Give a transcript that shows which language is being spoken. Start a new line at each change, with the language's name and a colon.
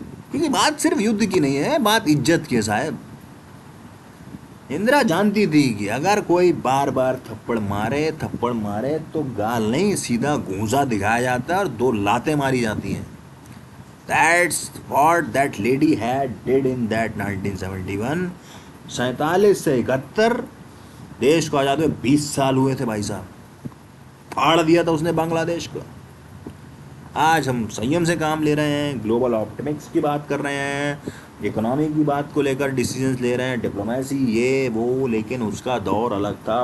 Hindi: क्योंकि बात सिर्फ युद्ध की नहीं है, बात इज्जत की है साहब। इंदिरा जानती थी कि अगर कोई बार बार थप्पड़ मारे तो गाल नहीं, सीधा गूंजा दिखाया जाता है और 2 लातें मारी जाती हैं।
English: That's what that lady had did in that 1971।
Hindi: 47 से 71 देश को आज़ाद हुए 20 साल हुए थे भाई साहब, फाड़ दिया था उसने बांग्लादेश को। आज हम संयम से काम ले रहे हैं, ग्लोबल ऑप्टिमिक्स की बात कर रहे हैं, इकोनॉमी की बात को लेकर डिसीजंस ले रहे हैं, डिप्लोमेसी ये वो, लेकिन उसका दौर अलग था।